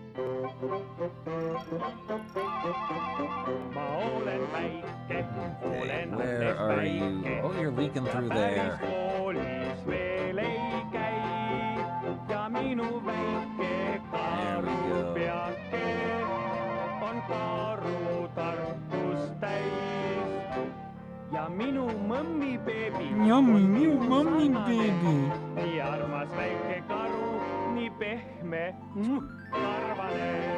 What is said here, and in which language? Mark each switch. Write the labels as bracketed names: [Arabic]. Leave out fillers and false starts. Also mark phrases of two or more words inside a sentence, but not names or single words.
[English] Okay, where are you? Oh, you're leaking through there. There we go. [Estonian] Ja minu mõmmi beebi. Yummy, minu mõmmi beebi. Nii armas väike karu, nii pehme, karvane.